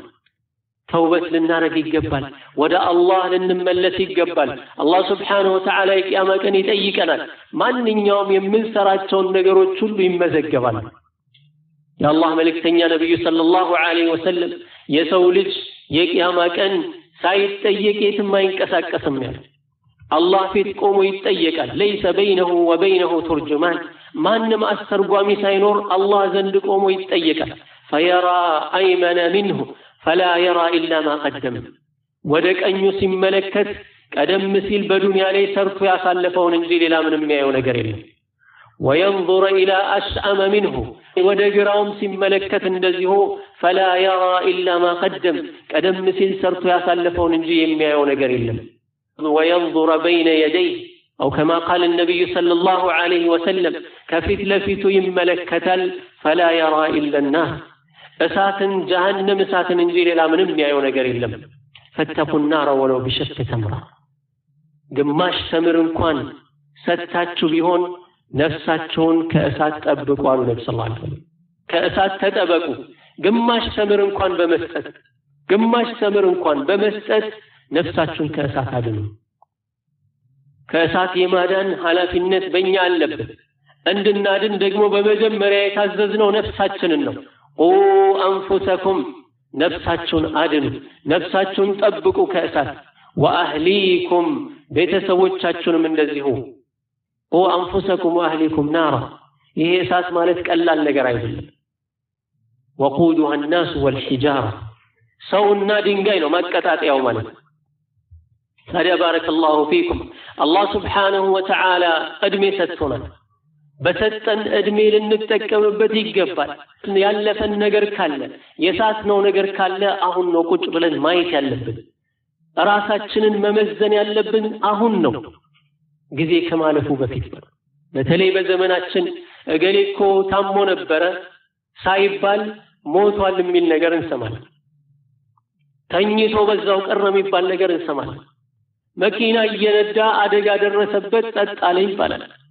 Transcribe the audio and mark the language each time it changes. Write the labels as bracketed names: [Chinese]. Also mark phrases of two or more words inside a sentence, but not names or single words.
[Amharic] ተውበት ልናረግ ይገባል። ወደ አላህ ልንመለስ ይገባል። አላህ [Arabic] سبحانه وتعالى [Amharic] የቂያማ ቀን ይጠይቀናል። ማንኛውም የምንሰራቸውን ነገሮች ሁሉ ይመዘገባል። የአላህ መልእክተኛ ነብዩ [Arabic] صلى الله عليه وسلم [Amharic] የሰው ልጅ የቂያማ ቀን ሳይጠየቅ የትም አይንቀሳቀስም ያለው አላህ ፊት ቆሞ ይጠየቃል። [Arabic] ليس بينه وبينه ترجمان [Amharic] ማንም አስተርጓሚ ሳይኖር አላህ ዘንድ ቆሞ ይጠየቃል። [Arabic] فيرى أيمن منه فلا يرى إلا ما قدم [Amharic] ወደ ቀኙ ሲመለከት ቀደም ሲል በዱንያ ላይ ሰርቶ ያሳለፈውን እንጂ ሌላ ምንም የሚያየው ነገር የለም። [Arabic] وينظر إلى أشأم منه [Amharic] ወደ ግራውም ሲመለከት እንደዚሁ [Arabic] فلا يرى إلا ما قدم [Amharic] ቀደም ሲል ሰርቶ ያሳለፈውን እንጂ የሚያየው ነገር የለም። [Arabic] وينظر بين يديه أو كما قال النبي صلى الله عليه وسلم كفت لفت يملكتل فلا يرى إلا النار [Amharic] እሳትን ጀሃነም እሳትን እንጂ ሌላ ምንም የሚያየው ነገር የለም። [Arabic] فاتقوا النار ولو بشق تمرة [Amharic] ግማሽ ተምር እንኳን ሰጣችሁ ቢሆን ነፍሳቸውን ከእሳት ጠብቁ አሉ ነብዩ [Arabic] صلى الله عليه وسلم። [Amharic] ከእሳት ተጠበቁ ግማሽ ተምር እንኳን በመስጠት ነፍሳችሁን ከእሳት አድኑ። ከእሳት የማዳን ኃላፊነት በእኛ አለበት። እንድናድን ደግሞ በመጀመሪያ የታዘዝነው ነፍሳችንን ነው። [Arabic] قوا أنفسكم [Amharic] ነፍሳችሁን አድኑ፣ ነፍሳችሁን ጠብቁ ከእሳት። ወአህሊኩም ቤተሰቦቻችሁንም እንደዚሁ። [Arabic] قوا أنفسكم وأهليكم نارا። [Amharic] ይሄ እሳት ማለት ቀላል ነገር አይደለም። [Arabic] وقودها الناس والحجارة [Amharic] ሰውና ድንጋይ ነው ማቀጣጠያው ማለት ነው። ታዲያ [Arabic] بارك الله فيكم [Amharic] አላህ [Arabic] سبحانه وتعالى [Amharic] እድሜ ሰጥቶናል። በሰጠን እድሜ ልንጠቀምበት ይገባል። ያለፈን ነገር ካለ የሳትነው ነገር ካለ አሁን ነው ቁጭ ብለን ማየት ያለብን። ራሳችንን መመዘን ያለብን አሁን ነው፣ ጊዜ ከማለፉ በፊት ነው። በተለይ በዘመናችን እገሌ እኮ ታሞ ነበረ ሳይባል ሞቷል የሚል ነገር እንሰማለን። ተኝቶ በዛው ቀረ የሚባል ነገር እንሰማለን። መኪና እየነዳ አደጋ ደረሰበት ጸጥ አለ ይባላል።